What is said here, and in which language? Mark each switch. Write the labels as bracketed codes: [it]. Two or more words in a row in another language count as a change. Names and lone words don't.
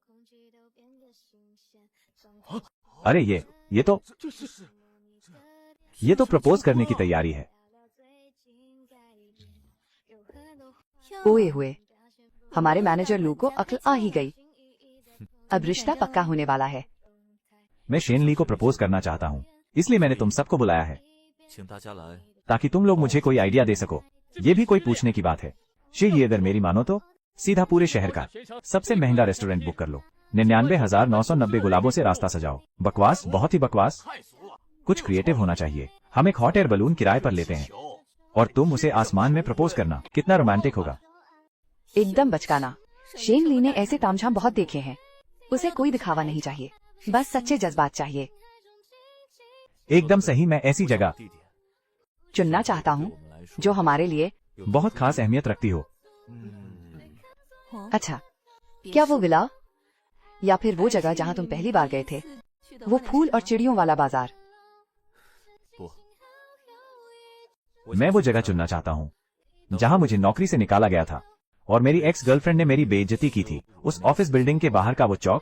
[hi] अरे ये तो प्रपोज करने की तैयारी है। ओए हुए, हमारे मैनेजर लू को अक्ल आ ही गई। अब रिश्ता पक्का होने वाला है। मैं शेन ली को प्रपोज करना चाहता हूँ, इसलिए मैंने तुम सबको बुलाया है, [zh] 请大家来。 [hi] ताकि तुम लोग मुझे कोई आइडिया दे सको। ये भी कोई पूछने की बात है। ये अगर मेरी मानो तो सीधा पूरे शहर का सबसे महंगा रेस्टोरेंट बुक कर लो। 99,990 गुलाबों से रास्ता सजाओ। बकवास, बहुत ही बकवास। कुछ क्रिएटिव होना चाहिए। हम एक [en] hot air balloon [hi] किराए पर लेते हैं और तुम उसे आसमान में प्रपोज करना। कितना रोमांटिक होगा। एकदम बचकाना। शेन ली ने ऐसे तामझाम बहुत देखे हैं। उसे कोई दिखावा नहीं चाहिए, बस सच्चे जज्बात चाहिए। एकदम सही। मैं ऐसी जगह [zh] 地点 [hi] चुनना चाहता हूँ [zh] 对我们来说 [hi] जो हमारे लिए। बहुत खास अहमियत रखती हो। अच्छा, क्या वो विला या फिर वो जगह जहाँ तुम पहली बार गए थे, वो फूल और चिड़ियों वाला बाजार? [zh] 不， [hi] मैं वो जगह चुनना चाहता हूँ जहाँ मुझे नौकरी से निकाला गया था और मेरी [en] ex girlfriend [hi] ने मेरी बेइज्जती की थी उस [en] office building [hi] के बाहर का वो चौक।